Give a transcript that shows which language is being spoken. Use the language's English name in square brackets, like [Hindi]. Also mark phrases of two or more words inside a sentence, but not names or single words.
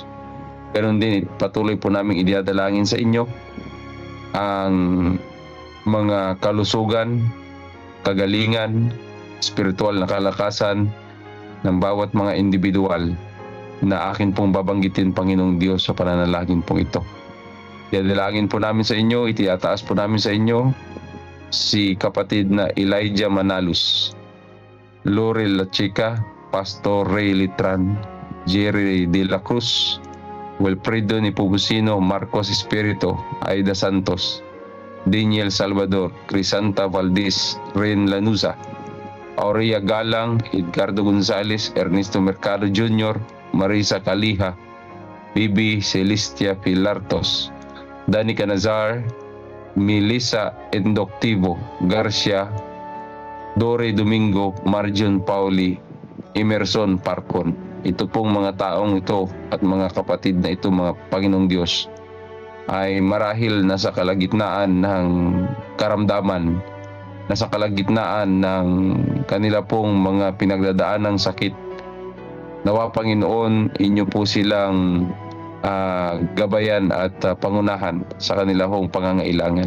[Filipino] Ganon din, patuloy po namin idadalangin sa inyo ang mga kalusugan, kagalingan, spiritual na kalakasan ng bawat mga individual na akin pong babanggitin, Panginoong Diyos, sa pananalangin pong ito. Idadalangin po namin sa inyo, itiyataas po namin sa inyo si kapatid na Elijah Manalus, Laurel La Chica, Pastor Ray Litran, Jerry De La Cruz, Wilfredo Nipubusino, Marcos Espirito, Aida Santos, Daniel Salvador, Crisanta Valdez, Ren Lanuza, Aurea Galang, Edgardo Gonzales, Ernesto Mercado Jr., Marisa Caliha, Bibi Celestia Pilartos, Dani Canazar, Melissa Endoctivo Garcia, Dore Domingo, Marjon Pauli, Emerson Parcon. Ito pong mga taong ito at mga kapatid na ito, mga Panginoong Diyos, ay marahil nasa kalagitnaan ng karamdaman, nasa kalagitnaan ng kanila pong mga pinagdadaan ng sakit. Nawa, Panginoon, inyo po silang gabayan at pangunahan sa kanila pong pangangailangan.